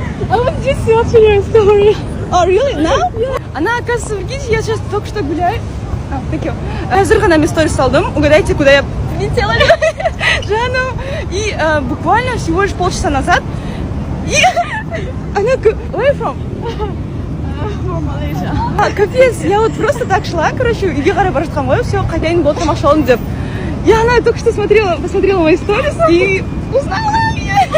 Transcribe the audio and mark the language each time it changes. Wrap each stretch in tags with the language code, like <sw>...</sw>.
<en>I was just watching your story. Oh really? Now? Yeah.</en> <ru>Она, оказывается, прикиньте, я сейчас только что гуляю.</ru> <en>Thank you.</en> <kk>Hazır ғана мен сторис салдым.</kk> <ru>Угадайте, куда я прилетела?</ru> <kk>Жанну.</kk> <ru>И буквально всего лишь полчаса назад. И она</ru> <en>where from? From Malaysia.</en> <ru>Капец, я вот просто так шла, короче,</ru> <kk>үйге қарай бара жатқанмын ғой, все, қайтайын болды тамақша алдым деп.</kk> <ru>И она только что посмотрела мои сторис и узнала меня.</ru>